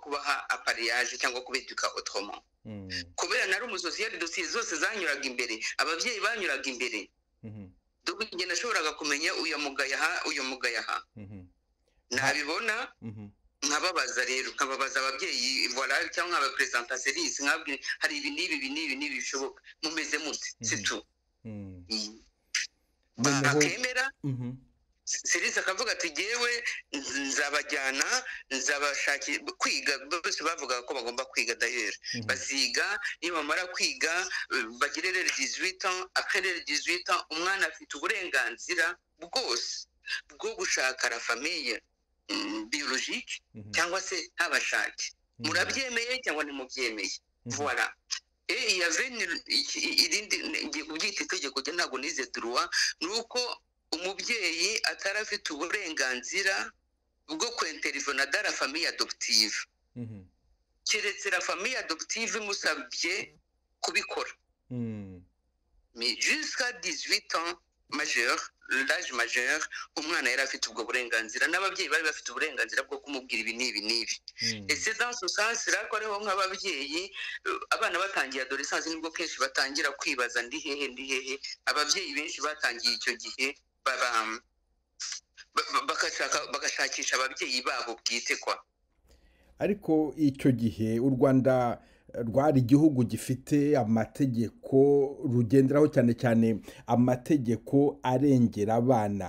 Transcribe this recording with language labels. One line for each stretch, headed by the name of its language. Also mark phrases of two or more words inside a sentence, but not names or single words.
Kinyarwanda: kubaha appareillage cyangwa kubeduka autrement, kubera nari umusosiyali, dosiye zose zanyuraga imbere, ababyeyi banyuraga imbere, dore njye nashoboraga kumenya uyu mugaya aha, nabibona nkababaza rero, nkababaza ababyeyi, voilà, cyangwa abapresenta Serishe, nkabwira hari ibi n'ibi bishoboka, mumeze mute,
French: c'est tout.
Kinyarwanda: Bakemera, Serishe akavuga ati jewe nzabajyana, nzabashakira kwiga, bose bavuga ko bagomba kwiga d'ailleurs, baziga, nibamara kwiga bagire
French: les 18 ans, après les 18 ans
Kinyarwanda: umwana afite uburenganzira bwose bwo gushaka
French: la famille biologique,
Kinyarwanda: cyangwa se ntabashake, murabyemeye cyangwa ntimubyemeye.
French: Voilà. Et il y avait
Kinyarwanda: irindi kubyita itegeko rye, ntabwo nize droit, nuko umubyeyi atarafite uburenganzira bwo kwintervena
French: dans la famille adoptive,
Kinyarwanda: keretse
French: la famille adoptive
Kinyarwanda: imusabye kubikora.
French: Mais jusqu'à 18 ans majeur, l'âge majeur,
Kinyarwanda: umwana yari afite ubwo burenganzira, n'ababyeyi bari bafite uburenganzira bwo kumubwira ibi n'ibi.
French: Et c'est dans ce sens là
Kinyarwanda: ko ariho nk'ababyeyi abana batangiye adolescence nibwo kenshi batangira kwibaza ndi hehe. Ababyeyi benshi batangiye icyo gihe bagashakisha ababyeyi babo bwite kwa. Ariko icyo gihe u Rwanda rwari igihugu gifite amategeko rugenderaho, cyane cyane amategeko arengera abana.